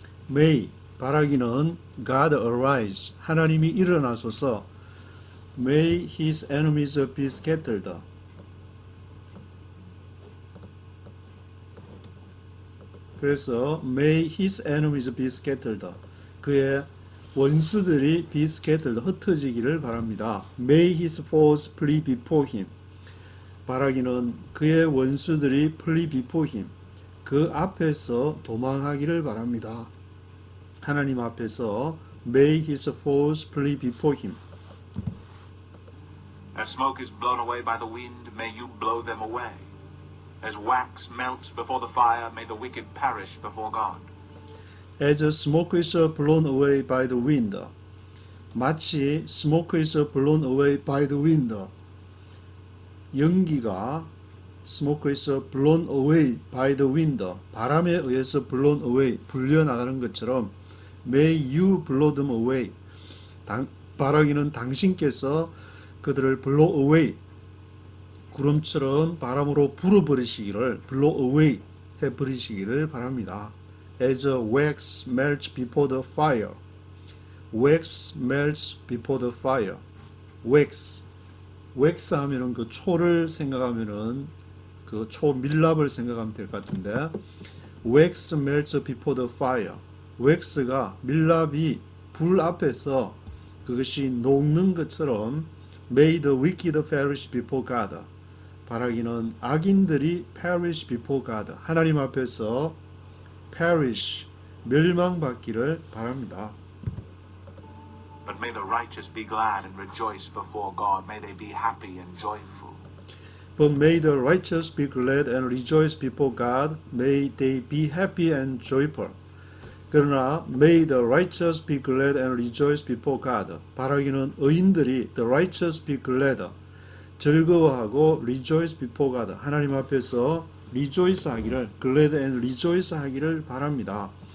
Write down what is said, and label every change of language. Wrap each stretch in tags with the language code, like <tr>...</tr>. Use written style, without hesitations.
<en>May,</en> <ko>바라기는</ko> <en>God arise,</en> <ko>하나님이 일어나소서.</ko> <en>May his enemies be scattered.</en> <ko>그래서</ko> <en>may his enemies be scattered.</en> <ko>그의 원수들이</ko> <en>be scattered,</en> <ko>흩어지기를 바랍니다.</ko> <en>May his foes flee before him.</en> <ko>바라기는 그의 원수들이</ko> <en>flee before him.</en> <ko>그 앞에서 도망하기를 바랍니다. 하나님 앞에서</ko> <en>may his foes flee before him. As smoke is blown away by the wind, may you blow them away. As wax melts before the fire, may the wicked perish before God. As smoke is blown away by the wind.</en> <ko>마치</ko> <en>smoke is blown away by the wind.</en> <ko>연기가</ko> <en>smoke is blown away by the wind.</en> <ko>바람에 의해서</ko> <en>blown away,</en> <ko>불려나가는 것처럼</ko> <en>may you blow them away.</en> <ko>바라기는 당신께서 그들을</ko> <en>blow away,</en> <ko>구름처럼 바람으로 불어버리시기를, blow away 해버리시기를 바랍니다.</ko> <en>As wax melts before the fire. Wax melts before the fire. wax.</en> <ko>wax 하면은 그 초를 생각하면은 그 초 밀랍을 생각하면 될 것 같은데,</ko> <en>wax melts before the fire.</en> <ko>wax가 밀랍이 불 앞에서 그것이 녹는 것처럼</ko> <en>may the wicked perish before God.</en> <ko>바라기는 악인들이</ko> <en>perish before God.</en> <ko>하나님 앞에서 perish, 멸망받기를 바랍니다.</ko> <en>But may the righteous be glad and rejoice before God. May they be happy and joyful. But may the righteous be glad and rejoice before God. May they be happy and joyful.</en> <ko>그러나</ko> <en>may the righteous be glad and rejoice before God.</en> <ko>바라기는 의인들이</ko> <en>the righteous be glad,</en> <ko>즐거워하고</ko> <en>rejoice before God,</en> <ko>하나님 앞에서 rejoice 하기를,</ko> <en>glad and rejoice</en> <ko>하기를 바랍니다.</ko>